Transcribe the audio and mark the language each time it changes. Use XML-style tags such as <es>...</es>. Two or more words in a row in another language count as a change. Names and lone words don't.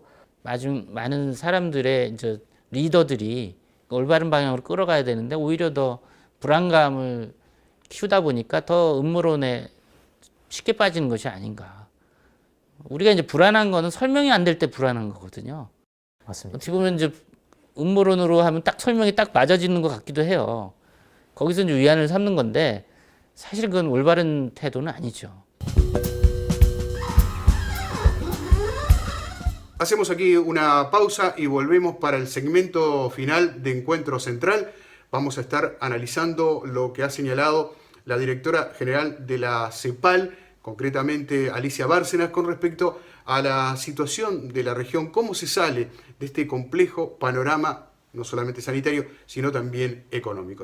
<ko>많은 사람들의 이제 리더들이 올바른 방향으로 끌어가야 되는데 오히려 더 불안감을 키우다 보니까 더 음모론에 쉽게 빠지는 것이 아닌가. 우리가 이제 불안한 거는 설명이 안 될 때 불안한 거거든요. 맞습니다. 어떻게 보면 이제 음모론으로 하면 딱 설명이 딱 맞아지는 것 같기도 해요. 거기서 이제 위안을 삼는 건데 사실 그건 올바른 태도는 아니죠.</ko> <es>Hacemos aquí una pausa y volvemos para el segmento final de Encuentro Central. Vamos a estar analizando lo que ha señalado la directora general de la CEPAL, concretamente Alicia Bárcenas, con respecto a la situación de la región, cómo se sale de este complejo panorama, no solamente sanitario, sino también económico.</es>